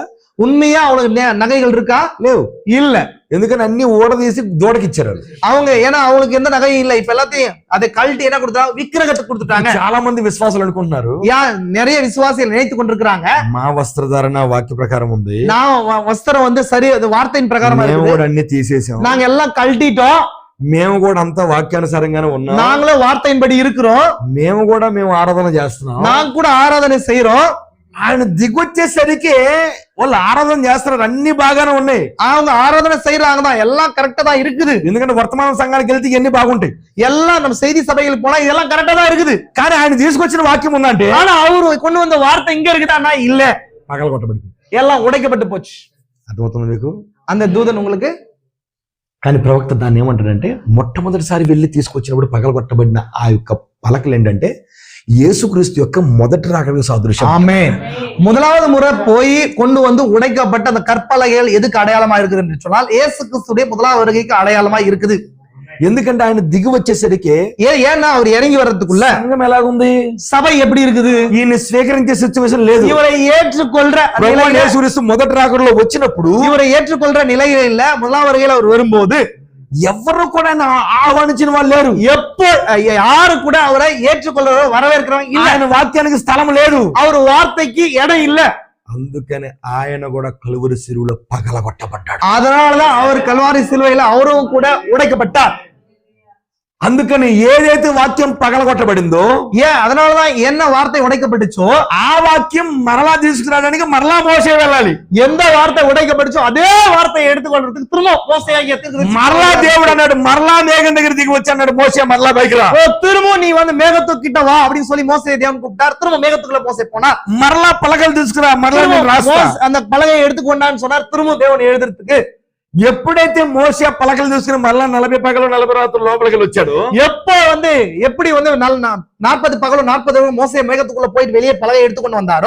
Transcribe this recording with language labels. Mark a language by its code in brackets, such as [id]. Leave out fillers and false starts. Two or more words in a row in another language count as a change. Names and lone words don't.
[ta] உண்மையா அவங்களுக்கு நகைகள் இருக்கா? [te] లేవు. [ta] இல்ல. [te] ఎందుకని అన్ని ఓడదీసి దూడకి ఇచ్చారు [ta] அவங்க. ஏன்னா அவங்களுக்கு எந்த நகையும் இல்ல. இப்ப எல்லாத்தையும் அதை கழட்டி என்ன கொடுத்தாங்க? விக்கிரகத்துக்கு கொடுத்துட்டாங்க. [te] చాలా మంది విశ్వాసాలు అనుకుంటున్నారు, [ta] நிறைய விசுவாசிகள் நினைத்து கொண்டிருக்கிறாங்க, [te] మా వస్త్రధారణ వాక్య ప్రకారం ఉంది, [ta] நான் வஸ்திரம் சரி வார்த்தையின் பிரகாரம் [te] అన్ని తీసేసాం, [ta] நாங்க எல்லாம் கழட்டிட்டோம், [te] మేము కూడా అంతా వాక్యానుసారంగానే ఉన్నాం, [ta] நாங்களும் வார்த்தையின்படி இருக்கிறோம், [te] మేము ఆరాధన చేస్తున్నాం, [ta] நாங்க கூட ஆராதனை செய்யறோம். [te] ఆయన దిగొచ్చేసరికి వాళ్ళు ఆరాధన చేస్తున్నారు, అన్ని బాగానే ఉన్నాయి, [ta] அவங்க ஆராதனை செய்யறாங்க தான், எல்லாம் கரெக்டா தான் இருக்குது. [te] ఎందుకంటే వర్తమాన సంఘానికి వెళ్తే ఇవన్నీ బాగుంటాయి, [ta] எல்லாம் நம்ம செய்தி சபைகளுக்கு போனா இதெல்லாம் கரெக்டா தான் இருக்குது. [te] కానీ ఆయన తీసుకొచ్చిన వాక్యం ఉందంటే, [ta] ஆனா அவரு கொண்டு வந்த வார்த்தை இங்க இருக்குதான்னா இல்ல, [te] పగల కొట్టబడింది, [ta] எல்லாம் உடைக்கப்பட்டு போச்சு. [te] అర్థమవుతుంది మీకు? [ta] அந்த தூதன் உங்களுக்கு. [te] కానీ ప్రవక్త దాన్ని ఏమంటాడంటే, మొట్టమొదటిసారి వెళ్ళి తీసుకొచ్చినప్పుడు పగల కొట్టబడిన ఆ యొక్క పలకలు ఏంటంటే యేసుక్రీస్తు యొక్క మొదటి రాకడకు సాదృశ్యం. [ta] ஆமென். முதலாவது முறை போய் கொண்டு வந்து உடைக்கப்பட்ட அந்த கற்பலகைகள் எதுக்கு அடையாளமா இருக்குது என்று சொன்னால், இயேசு கிறிஸ்துடைய முதலாவது வருகைக்கு அடையாளமா இருக்குது. [te] ఎందుకంటే ఆయన దిగి వచ్చేసరికి, [ta] ஏன்னா அவர் இறங்கி வர்றதுக்குள்ள [te] సంఘం ఎలాగుంది, [ta] சபை எப்படி இருக்குது, [te] ఈయన స్వీకరించే సిచ్యువేషన్ లేదు. [ta] இவரை ஏற்றுக்கொள்ற [te] యేసుక్రీస్తు మొదటి రాకడలో వచ్చినప్పుడు [ta] இவரை ஏற்றுக்கொள்ற நிலையில இல்ல. முதலாவது வருகையில் அவர் வரும்போது [te] ఎవరు కూడా ఆహ్వానించిన వాళ్ళు లేరు, [ta] யாரு கூட அவரை ஏற்றுக்கொள்ற வரவேற்கிறவங்க இல்ல. [te] ఆయన వాక్యానికి స్థలం లేదు, [ta] அவர் வார்த்தைக்கு இடம் இல்ல. [te] అందుకని ఆయన కూడా కలువరి సిలువలో పగలగొట్టబడ్డాడు. [ta] அதனாலதான் அவர் கல்வாரி சிலுவையில அவரும் கூட உடைக்கப்பட்டார். [te] అందుకని ఏదైతే వాక్యం పగలగొట్టబడిందో, [ta] அதனாலதான் என்ன வார்த்தை உடைக்கப்பட்டுச்சோ [te] ఆ వాక్యం మరలా తీసుకురావడానికి మరలా మోసే వెళ్ళాలి. [ta] எந்த வார்த்தை உடைக்கப்பட்டுச்சோ அதே வார்த்தையை எடுத்துக்கொள்றதுக்கு திரும்ப மோசேயாகிய தீர்க்கதரிசி [te] మరలా దేవుడు అన్నాడు, మరలా మేఘం దగ్గర దిగి వచ్చి అన్నాడు, మోసే మరలా పైకి రా. [ta] திரும்ப நீ வந்து மேகத்துக்கிட்ட வா அப்படின்னு சொல்லி மோசே தேவன் கூப்பிட்டார். திரும்ப மேகத்துக்குள்ள மோசே போனா, [te] మరలా పలకలు తీసుకురా, మరలా నేను రాస్తా. [ta] அந்த பலகையை எடுத்துக்கொண்டான்னு சொன்னார். திரும்ப தேவன் எழுதுறதுக்கு [te] ఎప్పుడైతే మోసే పలకలు తీసుకుని మరలా 40 పగలు 40 రాత్రులు లోపలికి వచ్చాడు, [ta] எப்போ வந்து எப்படி வந்து 40 பகலும் 40 மோசே மேகத்துக்குள்ள போயிட்டு வெளியே பலகை எடுத்துக்கொண்டு வந்தாரோ,